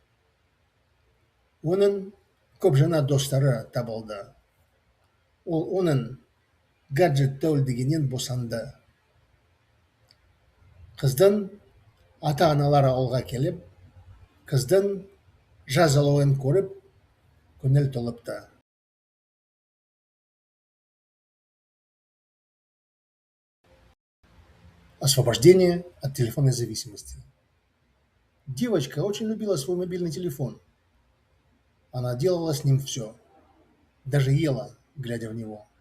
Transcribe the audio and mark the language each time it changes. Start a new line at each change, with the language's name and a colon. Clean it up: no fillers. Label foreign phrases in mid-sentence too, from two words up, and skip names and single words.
Kazakh: Оның көп жаңа достары табылды. Ол оның гаджет тәуелдігінен босанды. Қыздың ата-аналары ауылға келіп, қыздың жазалауын көріп, көңіл толыпты.
Russian: Освобождение от телефонной зависимости. Девочка очень любила свой мобильный телефон. Она делала с ним все. Даже ела, глядя в него.